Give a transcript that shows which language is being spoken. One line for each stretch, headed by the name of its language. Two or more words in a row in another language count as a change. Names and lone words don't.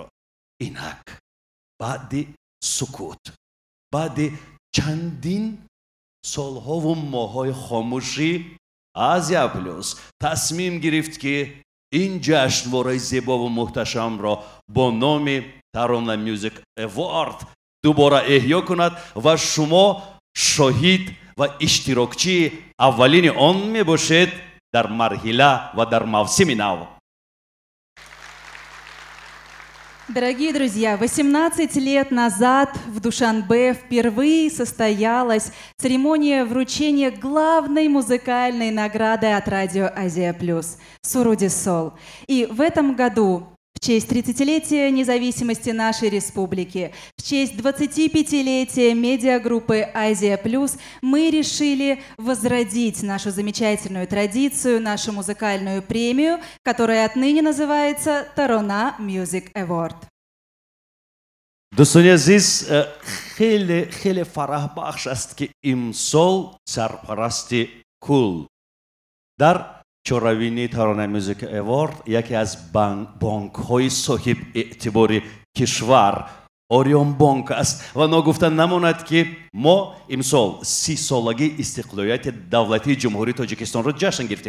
Tajik: Инак баъди сукут, баъди чандин солҳову моҳҳои хомӯшӣ, Азия Плюс тасмим гирифт ки ин ҷашнвораи зебову муҳташамро бо номи Tarona Music Award дубора эҳё кунад ва шумо шоҳид ва иштирокчии аввалини он мебошед дар марҳила ва дар мавсими нав.
Russian: Дорогие друзья, 18 лет назад в Душанбе впервые состоялась церемония вручения главной музыкальной награды от радио Азия Плюс «Суруди Сол». И в этом году, в честь 30-летия независимости нашей республики, в честь 25-летия медиагруппы «Азия Плюс» мы решили возродить нашу замечательную традицию, нашу музыкальную премию, которая отныне называется Tarona Music Award.
Tajik: дӯстони азиз, хеле фараҳбахш аст ки имсол сарпарасти кул дар чоравини Tarona Music Award яке аз бонкҳои соҳиб эътибори кишвар Орион Бонк аст ва ногуфта намонад ки мо имсол 30 солаги истиқлолияти давлатии ҷумҳурии Тоҷикистонро ҷашн гирифтем.